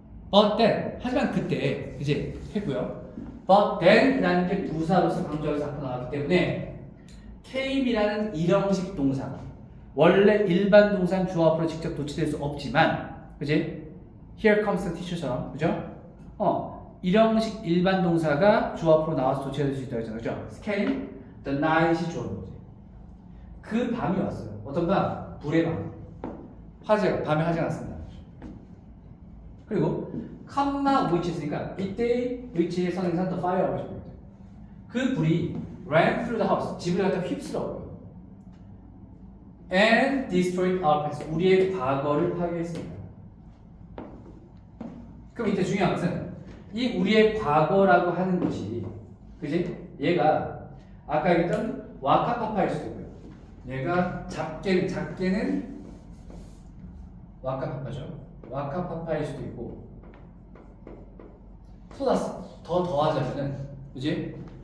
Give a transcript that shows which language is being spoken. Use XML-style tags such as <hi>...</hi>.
<en>But then,</en> <ko>하지만 그때, 그지? 했고요. But then이라는 게 부사로서 강조해서 앞으로 나왔기 때문에 came이라는 일형식 동사, 원래 일반 동사는 주어 앞으로 직접 도치될 수 없지만, 그지?</ko> <en>Here comes the teacher처럼,</en> <ko>그죠? 일형식 일반 동사가 주어 앞으로 나와서 도치될 수 있다고 했잖아요, 그죠? came, the night이 주어인 거지. 그 밤이 왔어요. 어떤 밤? 불의 밤. 밤에 화재가 났습니다. 그리고 컴마 which 있으니까 이때 which의 선행사 the fire라고 하시면 돼요. 그 불이</ko> <en>ran through the house,</en> <ko>집을 갖다 휩쓸어요.</ko> <en>And destroyed our past,</en> <ko>우리의 과거를 파괴했습니다. 그럼 이때 중요한 것은 이 우리의 과거라고 하는 것이, 그지? 얘가 아까 얘기했던 와카파파일 수도 있고요. 얘가 작게는 와카파파죠. 와카파파일 수도 있고, 플러스 더 더하자면은, 그지?</ko>